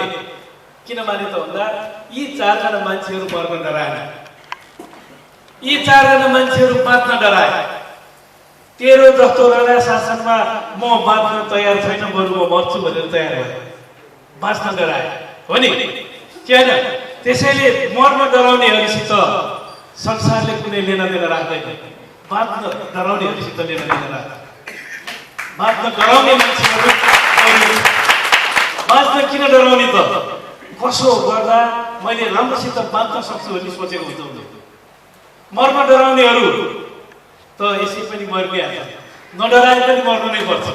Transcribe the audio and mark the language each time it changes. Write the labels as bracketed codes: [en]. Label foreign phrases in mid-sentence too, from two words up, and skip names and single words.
[ne] किन माने त भन्दा यी 4जना मान्छेहरू मर्न डराए, यी 4जना मान्छेहरू बाँच्न डराए। तेरो जस्तो राणा शासनमा म बाँच्न तयार छैन, बरु म मर्छु भनेर तयार भयो। बाँच्न डराए हो नि, के होइन? त्यसैले मर्न डराउनेहरूसित संसारले कुनै [hi] लेना देना [ne] राख्दैन। बाँच्न डराउनेहरूसित [hi] लेना देना [ne] राख्छ। बाँच्न डराउने मान्छेहरू बाँच्न किन डराउने त? कसो गर्दा मैले राम्रोसित बाँच्न सक्छु भन्ने सोचेको हुन्छ। मर्न डराउनेहरू त यसै पनि मरिहाल्छ, नडराए पनि मर्नु नै पर्छ।